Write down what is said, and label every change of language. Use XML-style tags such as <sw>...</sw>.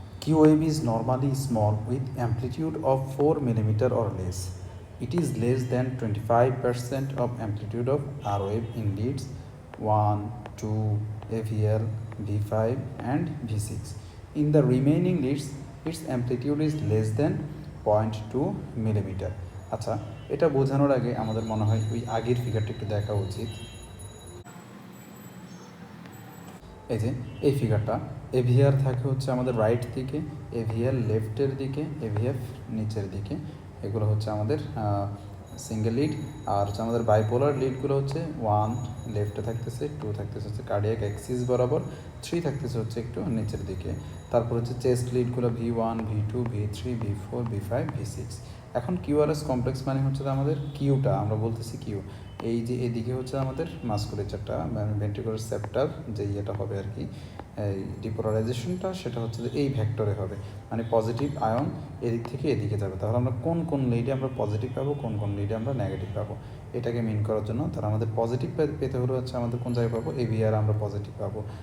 <en>Q wave is normally small with amplitude of 4 mm or less. It is less than 25% of amplitude of R wave in leads 1, 2, AVL, V5 and V6. In the remaining leads, its amplitude is less than 0.2 mm.</en> <bn>আচ্ছা, এটা বোঝানোর আগে আমাদের মনে হয় ওই আগের ফিগারটা একটু দেখা উচিত। এই যে এই ফিগারটা, এভিআর থাকে হচ্ছে আমাদের রাইট দিকে, এভিআর লেফটের দিকে, এভিএফ নিচের দিকে, এগুলো হচ্ছে আমাদের সিঙ্গেল লিড। আর হচ্ছে আমাদের বাইপোলার লিডগুলো হচ্ছে 1 লেফটে থাকতেছে, 2 থাকতেছে হচ্ছে কার্ডিয়াক অ্যাক্সিস বরাবর, 3 থাকতেছে হচ্ছে একটু নিচের দিকে। তারপর হচ্ছে chest লিডগুলো V1, V2, V3, V4, V5, V6। এখন কিউআরএস কমপ্লেক্স মানে হচ্ছে আমাদের কিউটা, আমরা বলতেছি কিউ, এই যে এদিকে হচ্ছে আমাদের মাস্কুলেচারটা, মানে ভেন্ট্রিকুলার সেপ্টার যে ইয়েটা হবে আর কি, এই ডিপোলারাইজেশনটা সেটা হচ্ছে যে এই ভেক্টরে হবে, মানে পজিটিভ আয়ন এদিক থেকে এদিকে যাবে। তাহলে আমরা কোন লিডে আমরা পজিটিভ পাবো, কোন লিডে আমরা নেগেটিভ পাবো, এটাকে মিন করার জন্য তাহলে আমাদের পজিটিভ পেতে হলে হচ্ছে আমাদের কোন জায়গায় পাবো, এভিআর আমরা পজিটিভ পাবো।</bn>